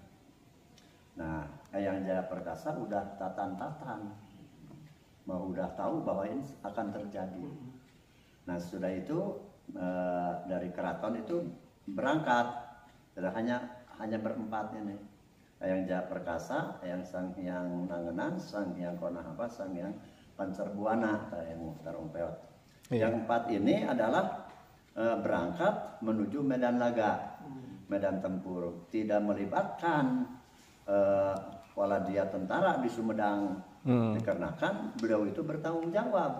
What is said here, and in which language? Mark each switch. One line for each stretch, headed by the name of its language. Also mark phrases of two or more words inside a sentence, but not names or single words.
Indonesian: Nah, Eyang Jaya Perkasa udah tatan-tatan, mau udah tahu bahwa ini akan terjadi. Nah, sudah itu dari keraton itu berangkat, tidak hanya berempat ini. Eyang Jaya Perkasa, Eyang Sang Hyang Nangenan, Sang Hyang Konahapa, Sang Hyang Pancerbuana, yang Tarumpeot. Yang empat ini adalah berangkat menuju Medan Laga, Medan Tempur, tidak melibatkan waladia tentara di Sumedang, dikarenakan beliau itu bertanggung jawab.